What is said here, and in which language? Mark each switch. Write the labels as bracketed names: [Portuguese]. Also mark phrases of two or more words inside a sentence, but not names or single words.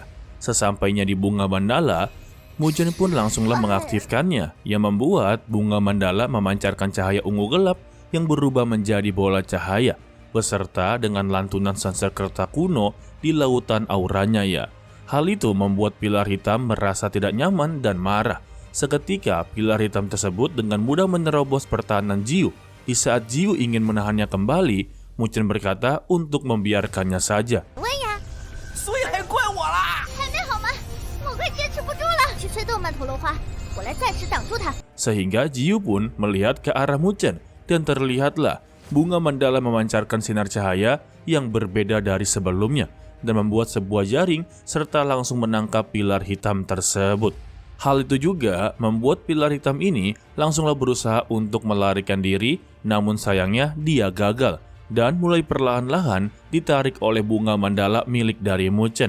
[Indonesian] Sesampainya di bunga mandala, Mu Chen pun langsunglah mengaktifkannya, yang membuat bunga mandala memancarkan cahaya ungu gelap yang berubah menjadi bola cahaya, beserta dengan lantunan Sanskerta kuno di lautan auranya ya. Hal itu membuat pilar hitam merasa tidak nyaman dan marah. Seketika pilar hitam tersebut dengan mudah menerobos pertahanan Jiu. Di saat Jiu ingin menahannya kembali, Mu Chen berkata untuk membiarkannya saja. [Chinese] 所以还怪我啦！还没好吗？我快坚持不住了。去催动曼陀罗花，我来暂时挡住它。 [Indonesian] Sehingga Jiu pun melihat ke arah Mu Chen dan terlihatlah bunga mandala memancarkan sinar cahaya yang berbeda dari sebelumnya dan membuat sebuah jaring serta langsung menangkap pilar hitam tersebut. Hal itu juga membuat pilar hitam ini langsunglah berusaha untuk melarikan diri, namun sayangnya dia gagal dan mulai perlahan-lahan ditarik oleh bunga mandala milik dari Mu Chen.